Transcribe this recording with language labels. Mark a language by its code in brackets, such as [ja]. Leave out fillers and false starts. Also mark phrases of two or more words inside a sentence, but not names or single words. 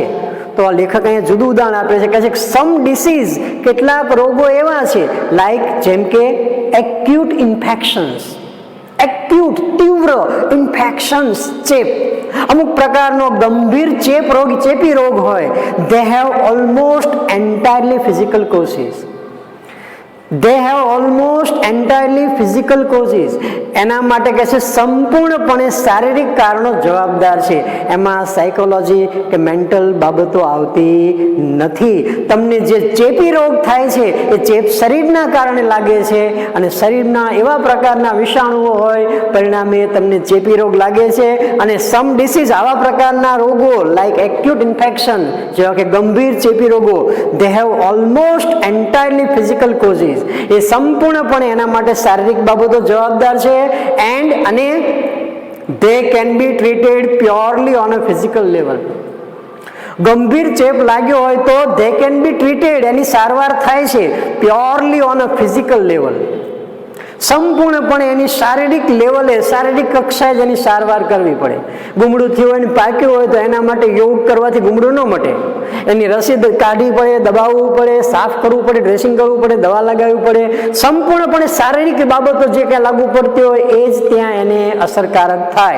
[gu] તો આ લેખક અહીંયા જુદું ઉદાહરણ આપે છે, કહે છે [en] some diseases, [gu] કેટલાક રોગો એવા છે લાઈક જેમ કે [en] acute infections, [gu] એક્યુટ તીવ્ર ઇન્ફેક્શન્સ, ચેપ, અમુક પ્રકારનો ગંભીર ચેપી રોગ હોય, [en] they have almost entirely physical causes. They have almost entirely physical causes. [gu] એના માટે કહે છે સંપૂર્ણપણે શારીરિક કારણો જવાબદાર છે, એમાં સાયકોલોજી કે મેન્ટલ બાબતો આવતી નથી. તમને જે ચેપી રોગ થાય છે એ ચેપ શરીરના કારણે લાગે છે અને શરીરના એવા પ્રકારના વિષાણુઓ હોય, પરિણામે તમને ચેપી રોગ લાગે છે. અને [en] some diseases, [gu] આવા પ્રકારના રોગો [en] like acute infection, [gu] જેવા કે ગંભીર ચેપી રોગો, [en] they have almost entirely physical causes. [gu] એ સંપૂર્ણપણે એના માટે શારીરિક બાબતો જવાબદાર છે. [en] અને they can be treated purely on a physical level. [gu] ગંભીર ચેપ લાગ્યો હોય તો [en] they can be treated, [gu] એની સારવાર થાય છે [en] purely on a physical level. [gu] સંપૂર્ણપણે એની શારીરિક લેવલે, શારીરિક કક્ષાએ જ એની સારવાર કરવી પડે. ગુમડું થયું હોય ને પાક્યું હોય તો એના માટે યોગ કરવાથી ગુમડું ન મટે. એની રસી કાઢવી પડે, દબાવવું પડે, સાફ કરવું પડે, ડ્રેસિંગ કરવું પડે, દવા લગાવવી પડે. સંપૂર્ણપણે શારીરિક બાબતો જે કંઈ લાગુ પડતી હોય એ જ ત્યાં એને અસરકારક થાય.